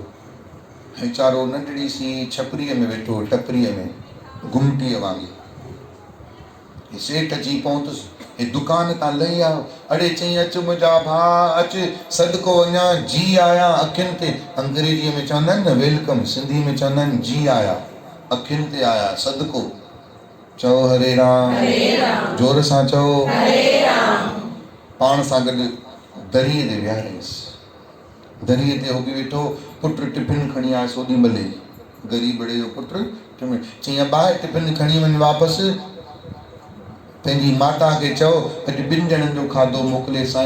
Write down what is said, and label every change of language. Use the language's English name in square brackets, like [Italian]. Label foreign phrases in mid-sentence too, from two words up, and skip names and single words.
[Sindhi] वीचारो नंढड़ी सी छपरीअ में वेठो टपरीअ में घुमटीअ वांगुरु। सेठ अची पहुतुसि। हे दुकान तां लही आयो। अड़े चई अच मुंहिंजा भाउ अच सदको वञा जी आया अखियुनि ते। अंग्रेजीअ में चवंदा आहिनि न वेलकम, सिंधी में चवंदा आहिनि जी आया अखियुनि ते आया सदको। चओ हरे राम। जोर सां चओ हरे राम। पाण सां गॾु दरीअ ते विहारियसि। दरीअ ते हो बि वेठो। पुट टिफिन खणी आयुसि ओॾी महिल ई। ग़रीबड़े जो पुट चई अबा टिफिन खणी वञ वापसि। पंहिंजी माता खे चओ अॼु 2 ॼणनि जो खाधो मोकिले साईं।